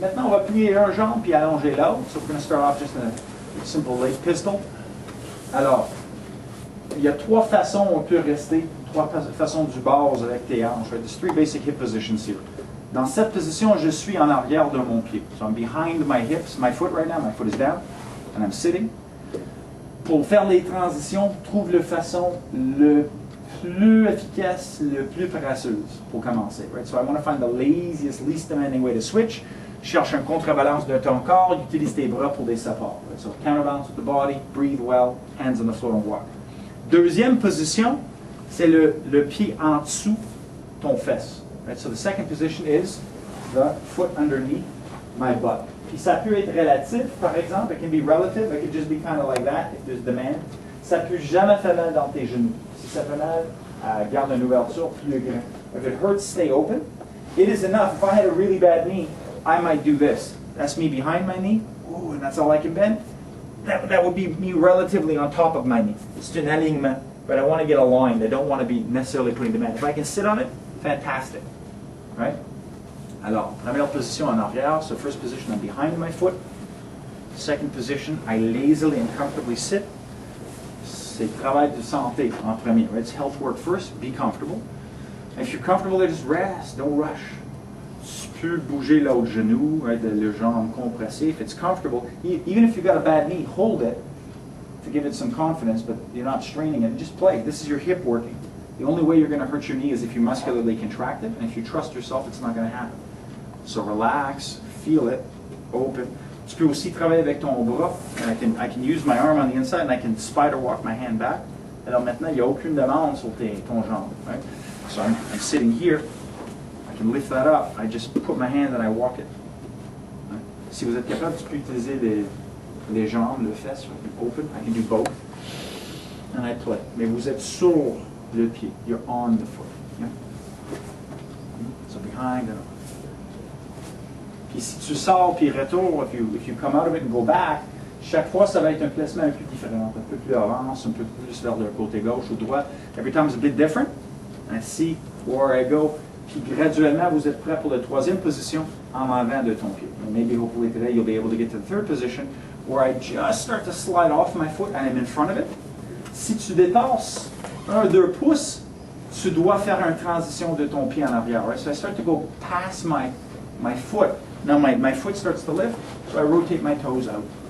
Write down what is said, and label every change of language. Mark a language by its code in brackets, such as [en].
[fr] Maintenant, on va plier un jambe puis allonger l'autre. [en] So we're going to start off just in a simple leg pistol. [fr] Alors, il y a trois façons où on peut rester, trois façons du base avec tes hanches. [en] Right? There's three basic hip positions here. [fr] Dans cette position, je suis en arrière de mon pied. [en] So I'm behind my hips, my foot right now. My foot is down, and I'm sitting. [fr] Pour faire les transitions, trouve la façon le plus efficace, le plus paresseuse pour commencer. [en] Right? So I want to find the laziest, least demanding way to switch. [fr] Cherche un contrebalance de ton corps, utilise tes bras pour des supports. [en] Right? So counterbalance with the body, breathe well, hands on the floor and walk. [fr] Deuxième position, c'est le pied en dessous ton fesse. [en] Right? So the second position is the foot underneath my butt. [fr] Puis ça peut être relatif, par exemple. [en] It can be relative. It could just be kind of like that if there's demand. [fr] Ça peut jamais faire mal dans tes genoux. Si ça fait mal, garde une ouverture plus grand. [en] If it hurts, stay open. It is enough. If I had a really bad knee, I might do this. That's me behind my knee. Ooh, and that's all I can bend. That would be me relatively on top of my knee. It's an alignement, but I want to get aligned. I don't want to be necessarily putting demand. If I can sit on it, fantastic. Right? [fr] Alors, première position en arrière. [en] So first position, I'm behind my foot. Second position, I lazily and comfortably sit. [fr] C'est travail de santé en premier. [en] Right? It's health work first. Be comfortable. If you're comfortable there, just rest. Don't rush. [fr] Tu peux bouger l'autre genou, [en] right? [fr] Le jambe compressé. [en] If it's comfortable, even if you've got a bad knee, hold it to give it some confidence, but you're not straining it. Just play. This is your hip working. The only way you're going to hurt your knee is if you muscularly contract it, and if you trust yourself, it's not going to happen. So relax, feel it, open. [fr] Tu peux aussi travailler avec ton bras. [en] And I can use my arm on the inside, and I can spider walk my hand back. [fr] Alors maintenant, il n'y a aucune demande sur ton jambe. [en] Right? So I'm sitting here. I can lift that up. I just put my hand and I walk it. Right? [fr] Si vous êtes capable, tu peux utiliser les jambes, le fesse. [en] I can open. I can do both. And I play. [fr] Mais vous êtes sur le pied. [en] You're on the foot. Yeah? So behind and [fr] puis si tu sors puis retour, [en] if you come out of it and go back, [fr] chaque fois ça va être un placement un peu différent, un peu plus avance, un peu plus vers le côté gauche ou droit. [en] Every time is a bit different. I see where I go. [fr] Puis graduellement, vous êtes prêt pour la troisième position en avant de ton pied. [en] And maybe hopefully today you'll be able to get to the third position where I just start to slide off my foot and I'm in front of it. [fr] Si tu dépasses 1-2 pouces, tu dois faire une transition de ton pied en arrière. [en] Right? So I start to go past my foot. Now my foot starts to lift, so I rotate my toes out.